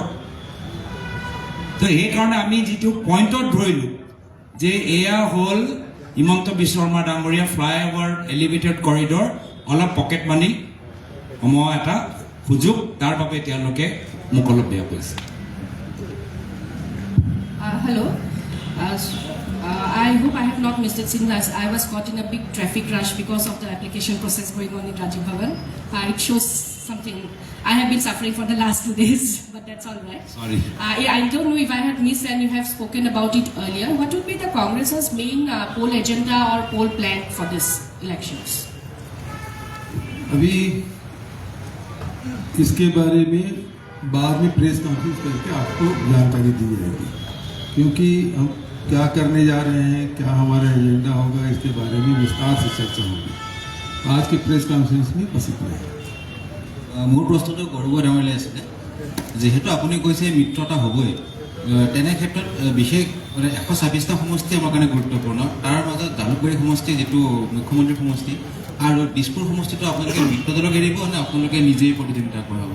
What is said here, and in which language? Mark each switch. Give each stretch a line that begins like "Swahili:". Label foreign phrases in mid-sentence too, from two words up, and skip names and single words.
Assamese: তো সেইকাৰণে আমি যিটো পইণ্টত ধৰিলোঁ যে এয়া হ'ল হিমন্ত বিশ্ব শৰ্মা ডাঙৰীয়া
English: flyover elevated corridor
Assamese: অলপ
English: pocket money
Assamese: সময় এটা সুযোগ, তাৰ বাবে তেওঁলোকে মোক অলপ বেয়া কৰিছে।
English: Hello. I hope I have not missed it since I was caught in a big traffic rush because of the application process going on in Rajiv Bhavan. It shows something. I have been suffering for the last 2 days, but that's all right. Sorry. I don't know if I had missed and you have spoken about it earlier. What would be the Congress's main poll agenda or poll plan for this elections?
Hindi: अभी इसके बारे में बाद में
English: press conference
Hindi: करके आपको जानकारी दी जाएगी, क्योंकि हम क्या करने जा रहे हैं, क्या हमारा एजेंडा होगा, इसके बारे में विस्तार से चर्चा होगी। आज के
English: press conference
Hindi: में बस इतना है।
Assamese: মোৰ প্ৰশ্নটো গৌৰৱ ডাঙৰীয়ালৈ আছিলে। যিহেতু আপুনি কৈছে মিত্ৰতা হ'বই, তেনে ক্ষেত্ৰত বিশেষ মানে 126টা সমষ্টি আমাৰ কাৰণে গুৰুত্বপূৰ্ণ। তাৰ মাজত জালুকবাৰী সমষ্টি যিটো মুখ্যমন্ত্ৰী সমষ্টি আৰু দিছপুৰ সমষ্টিটো আপোনালোকে মিত্ৰ দলক এৰিব নে আপোনালোকে নিজেই প্ৰতিদ্বন্দ্বিতা কৰাব?